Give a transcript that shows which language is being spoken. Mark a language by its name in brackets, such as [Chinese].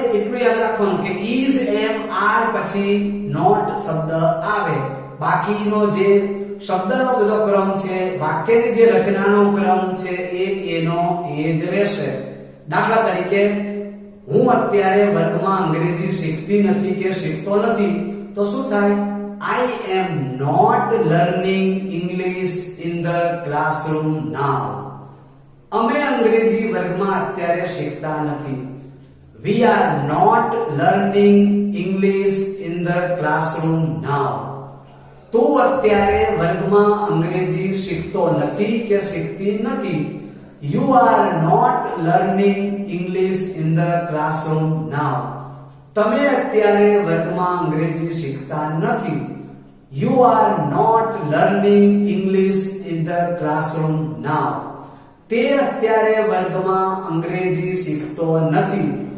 [Gujarati] એટલું યાદ રાખવાનું કે is, am, are પછી નોટ શબ્દ આવે. બાકીનો જે શબ્દનો બધો ક્રમ છે, વાક્યની જે રચનાનો ક્રમ છે એનો એ જ રહેશે. દાખલા તરીકે હું અત્યારે વર્ગમાં અંગ્રેજી શીખતી નથી કે શીખતો નથી. તો શું થાય? [English] I am not learning English in the classroom now. [Gujarati] અમે અંગ્રેજી વર્ગમાં અત્યારે શીખતા નથી. [English] We are not learning English in the classroom now. [Gujarati] તું અત્યારે વર્ગમાં અંગ્રેજી શીખતો નથી કે શીખતી નથી. [English] You are not learning English in the classroom now. [Gujarati] તમે અત્યારે વર્ગમાં અંગ્રેજી શીખતા નથી. [English] You are not learning English in the classroom now. [Gujarati] તે અત્યારે વર્ગમાં અંગ્રેજી શીખતો નથી.